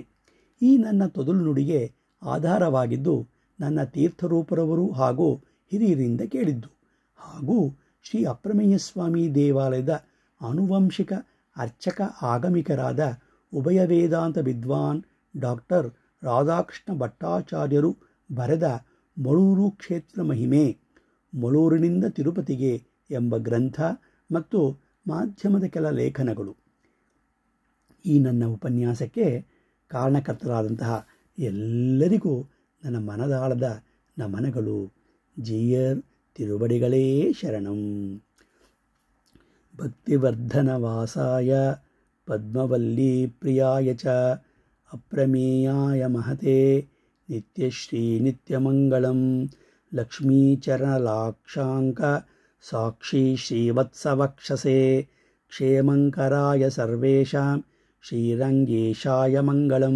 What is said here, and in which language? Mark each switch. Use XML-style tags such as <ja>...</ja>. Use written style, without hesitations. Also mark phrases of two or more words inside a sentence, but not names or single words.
<kn>ಈ ನನ್ನ ತೊದಲು ನುಡಿಗೆ ಆಧಾರವಾಗಿದ್ದು ನನ್ನ ತೀರ್ಥರೂಪರವರು ಹಾಗೂ ಹಿರಿಯರಿಂದ ಕೇಳಿದ್ದು, ಹಾಗೂ ಶ್ರೀ ಅಪ್ರಮೇಯ ಸ್ವಾಮಿ ದೇವಾಲಯದ ಆನುವಂಶಿಕ ಅರ್ಚಕ ಆಗಮಿಕರಾದ ಉಭಯ ವೇದಾಂತ ವಿದ್ವಾನ್ ಡಾಕ್ಟರ್ ರಾಧಾಕೃಷ್ಣ ಭಟ್ಟಾಚಾರ್ಯರು ಬರೆದ ಮಳೂರು ಕ್ಷೇತ್ರ ಮಹಿಮೆ, ಮಳೂರಿನಿಂದ ತಿರುಪತಿಗೆ ಎಂಬ ಗ್ರಂಥ ಮತ್ತು ಮಾಧ್ಯಮದ ಕೆಲ ಲೇಖನಗಳು. ಈ ನನ್ನ ಉಪನ್ಯಾಸಕ್ಕೆ ಕಾರಣಕರ್ತರಾದಂತಹ ಎಲ್ಲರಿಗೂ ನನ್ನ ಮನದಾಳದ ನಮನಗಳು.</kn> <ta>ஜீயர் திருவடிகளே சரணம்.</ta> <sa>ಭಕ್ತಿವರ್ಧನ ವಾಸಾಯ ಪದ್ಮವಲ್ಲೀ ಪ್ರಿಯಾಯ ಚ ಅಪ್ರಮೇಯಾಯ ಮಹತೆ ನಿತ್ಯಶ್ರೀ ನಿತ್ಯಮಂಗಳಂ. ಲಕ್ಷ್ಮೀಚರಣಲಾಕ್ಷಾಂಕ ಸಾಕ್ಷಿ ಶ್ರೀವತ್ಸವಕ್ಷಸೆ ಕ್ಷೇಮಂಕರಾಯ ಸರ್ವೇಷಾಂ ಶ್ರೀರಂಗೇಶಾಯ ಮಂಗಳಂ.</sa>